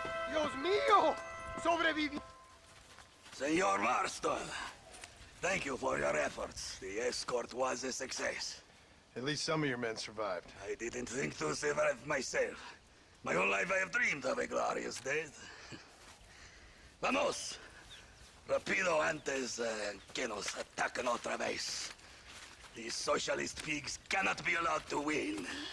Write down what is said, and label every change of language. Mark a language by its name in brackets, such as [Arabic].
[Spanish] Dios mío! Sobreviví! [English] Senor Marston, thank you for your efforts. The escort was a success. At least some of your men survived. I didn't think to survive myself. My whole life I have dreamed of a glorious death. [Spanish] Vamos! Rapido antes que nos ataquen otra vez. [English] These socialist pigs cannot be allowed to win.